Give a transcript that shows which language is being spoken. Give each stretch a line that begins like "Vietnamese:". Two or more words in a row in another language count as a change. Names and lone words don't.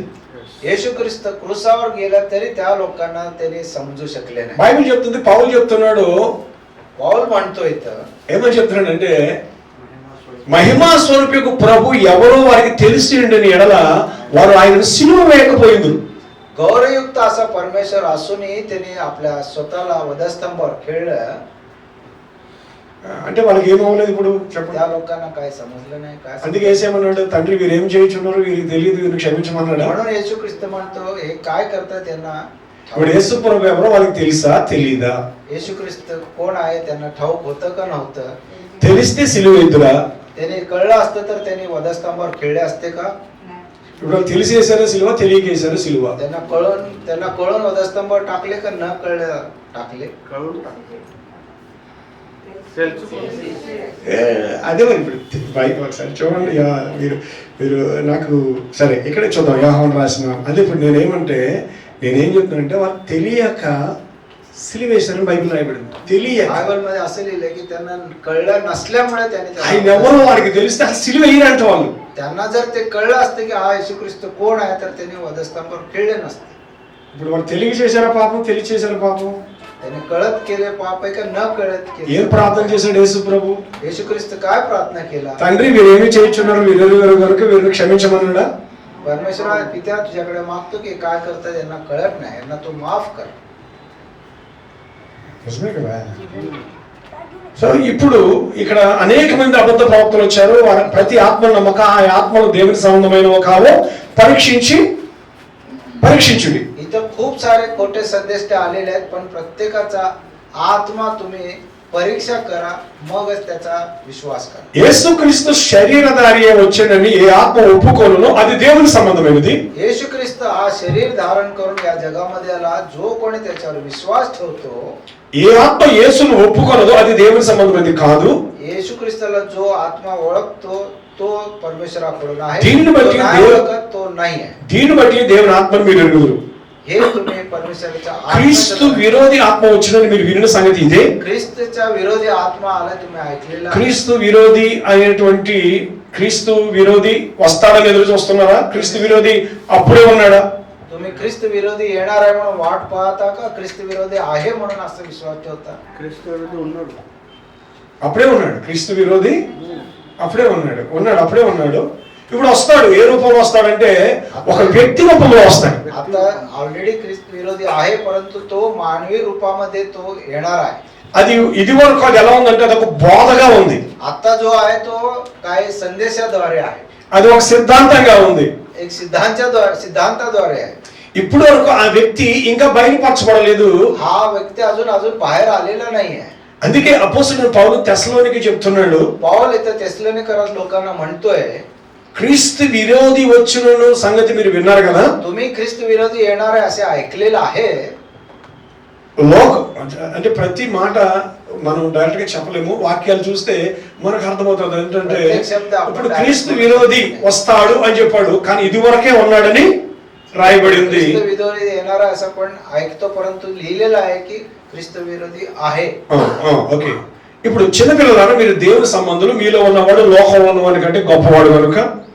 Marathi: येशू ख्रिस्त क्रूसावर गेला तरी त्या लोकांना त्यांनी समजू शकले नाही.
Telugu: బైబిల్ చెప్తుంది, పౌలు చెప్తున్నాడు,
Marathi: पौल म्हणतो इथं
Telugu: ఏమని చెప్తున్నాడంటే మహిమా స్వరూపికు ప్రభు ఎవరో వారికి తెలిసి ఉండని ఎడల వారు ఆయనను సిలువ వేయకపోయింది.
Marathi: गौरवयुक्त असा परमेश्वर असूनही त्यांनी आपल्या स्वतःला वधस्तंभावर खेळलं.
Telugu: అంటే వాళ్ళకి ఏమవ్వలేదు ఇప్పుడు చెప్పండి.
Marathi: त्या लोकांना काय समजलं नाही. काय
Telugu: అందుకే ఏసేమన్నాడు, తండ్రి వీరు ఏం చేయించున్నారు, వీరికి తెలియదు, వీరిని క్షమించమన్నాడు.
Marathi: म्हणून येशू ख्रिस्त म्हणतो हे काय करतात त्यांना.
Telugu: ఇప్పుడు యేసు ప్రభు ఎవరో వాళ్ళకి తెలుసా తెలీదా?
Marathi: येशू ख्रिस्त कोण आहे त्यांना ठाऊक होतं का नव्हतं.
Telugu: తెలిస్తే సిలువ ఎద్దురా?
Marathi: त्यांनी कळलं असतं तर त्यांनी वधस्तंभावर खेळले असते का.
Telugu: ఇప్పుడు వాళ్ళు తెలిసి వేసారో సిలువ, తెలియక వేసారో సిలువ?
Marathi: त्यांना कळून वधस्तंभावर टाकले का न कळले टाकले.
Telugu: అదే మరి ఇప్పుడు బైబిల్ ఒకసారి చూడండి. మీరు నాకు సరే ఇక్కడే చూద్దాం, యోహాను రాసిన అదే. ఇప్పుడు నేనేం చెప్తున్నానంటే వాళ్ళు తెలియక సిలువేశారని బైబిల్ రాయబడింది. తెలియక
Marathi: बायबल मध्ये असं लिहिलंय की त्यांना कळलं नसल्यामुळे
Telugu: ఆయన
Marathi: त्यांनी
Telugu: ఎవరో వారికి తెలిస్తే అసలు సిలువ వేయరంట వాళ్ళు.
Marathi: त्यांना जर ते कळलं असतं की हा येशू ख्रिस्त कोण आहे तर त्यांनी वधस्तंभावर खेळले नसते.
Telugu: ఇప్పుడు వాళ్ళు తెలియ చేశారా పాపం, తెలియ చేశారా పాపం?
Marathi: त्यांनी कळत केले पाप आहे का न कळत
Telugu: ఏం
Marathi: केले.
Telugu: ప్రార్థన చేశాడు యేసు ప్రభు?
Marathi: येशू ख्रिस्त काय प्रार्थना केला.
Telugu: తండ్రి వీరేమి చేయించున్నారు, వీరెవరు కనుక వీరిని క్షమించమన్నాడా?
Marathi: परमेश्वरा पित्या तुझ्याकडे मागतो की काय करतात यांना कळत नाही, यांना तू माफ कर.
Telugu: నిజమే కదా. సో ఇప్పుడు ఇక్కడ అనేక మంది అబద్ధ ప్రవక్తలు వచ్చారు. వారి ప్రతి ఆత్మ నమ్మక ఆ ఆత్మలు దేవుని సంబంధమైనవో కావో పరీక్షించుడి.
Marathi: इथं खूप सारे खोटे संदेश आलेले आहेत, पण प्रत्येकाचा आत्मा तुम्ही परीक्षा करा, मगच त्याचा विश्वास करा.
Telugu: యేసుక్రీస్తు శరీరధారి వచ్చాడని ఏ ఆత్మ ఒప్పుకోనునో అది దేవుని సంబంధమైనది.
Marathi: येशू ख्रिस्त हा शरीर धारण करून या जगामध्ये आला, जो कोणी त्याच्यावर विश्वास ठेवतो.
Telugu: ఏ ఆత్మ యేసును ఒప్పుకోనదో అది దేవుని సంబంధమైనది కాదు.
Marathi: येशू ख्रिस्ताला जो आत्मा ओळखतो तो परमेश्वराकडून आहे,
Telugu: దీనిని బట్టి
Marathi: जो नाही ओळखत तो नाही आहे.
Telugu: దీన్ని బట్టి దేవుని ఆత్మను మీరు ఎరుగుదురు.
Marathi: हे तुम्ही परमेश्वराच्या
Telugu: క్రీస్తు విరోధి ఆత్మ వచ్చినని మీరు వినిన సంగతి ఇదే.
Marathi: ख्रिस्तच्या विरोधी आत्मा आला तुम्ही ऐकलेला.
Telugu: క్రీస్తు విరోధి అనేటువంటి క్రీస్తు విరోధి వస్తాడని ఎదురు చూస్తున్నారా? క్రీస్తు విరోధి అప్పుడే ఉన్నాడా?
Marathi: तुम्ही ख्रिस्त विरोधी येणार आहे म्हणून वाट पाहता का ख्रिस्त विरोधी आहे म्हणून असं विश्वास ठेवता.
Telugu: అప్పుడే ఉన్నాడు. క్రీస్తు విరోధి అప్పుడే ఉన్నాడు. ఇప్పుడు వస్తాడు. ఏ రూపంలో వస్తాడంటే ఒక వ్యక్తి రూపంలో వస్తాడు.
Marathi: आता ऑलरेडी ख्रिस्त विरोधी आहे, परंतु तो मानवी रूपामध्ये तो येणार आहे.
Telugu: అది ఇది వరకు అది ఎలా ఉందంటే అది ఒక బోధగా ఉంది.
Marathi: आता जो आहे तो काय संदेशाद्वारे आहे,
Telugu: అది ఒక సిద్ధాంతంగా ఉంది.
Marathi: एक सिद्धांताद्वारे आहे.
Telugu: ఇప్పుడు వరకు ఆ వ్యక్తి ఇంకా బయలుపరచబడలేదు.
Marathi: हा व्यक्ती अजून बाहेर आलेला नाही आहे.
Telugu: అందుకే అపోస్తలుడైన పౌలు తెస్సలోనికీ చెప్తున్నాడు,
Marathi: पौल इथं తెస్సలోనికరాत लोकांना म्हणतोय,
Telugu: క్రీస్తు విరోధి వచ్చును సంగతి మీరు విన్నారు కదా.
Marathi: तुम्ही ख्रिस्त विरोधी येणार आहे असे ऐकलेलं आहे.
Telugu: అంటే ప్రతి మాట మనం డైరెక్ట్ గా చెప్పలేము. వాక్యాలు చూస్తే మనకు అర్థమవుతుంది ఏంటంటే ఇప్పుడు క్రీస్తు విరోధి వస్తాడు అని చెప్పాడు, కానీ ఇది వరకే ఉన్నాడని రాయబడి ఉంది. ख्रिस्त विरोधी येणार आहे असं पण ऐकतो, परंतु लिहिलेलं आहे की ख्रिस्त विरोधी आहे. ఓకే. ఇప్పుడు చిన్నపిల్లలారా, మీరు దేవుని సంబంధులు, మీలో ఉన్నవాడు లోకంలో ఉన్నవాడి కంటే గొప్పవాడు కనుక